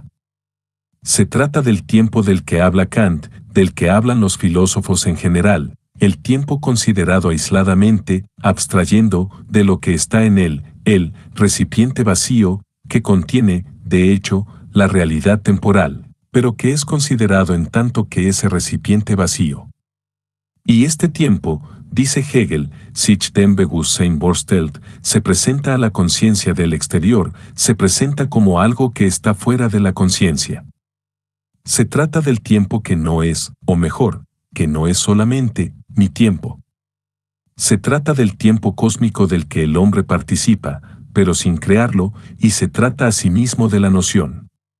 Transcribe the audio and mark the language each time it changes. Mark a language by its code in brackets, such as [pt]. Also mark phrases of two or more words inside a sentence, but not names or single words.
[es] Se trata del tiempo del que habla Kant, del que hablan los filósofos en general, el tiempo considerado aisladamente, abstrayendo de lo que está en él, el recipiente vacío, que contiene, de hecho, la realidad temporal, pero que es considerado en tanto que ese recipiente vacío. Y este tiempo, dice Hegel, [de] sich dem Bewusstsein vorstellt, [es] se presenta a la conciencia del exterior, se presenta como algo que está fuera de la conciencia. Se trata del tiempo que no es, o mejor, que no es solamente, mi tiempo. Se trata del tiempo cósmico del que el hombre participa, pero sin crearlo, y se trata asimismo de la noción.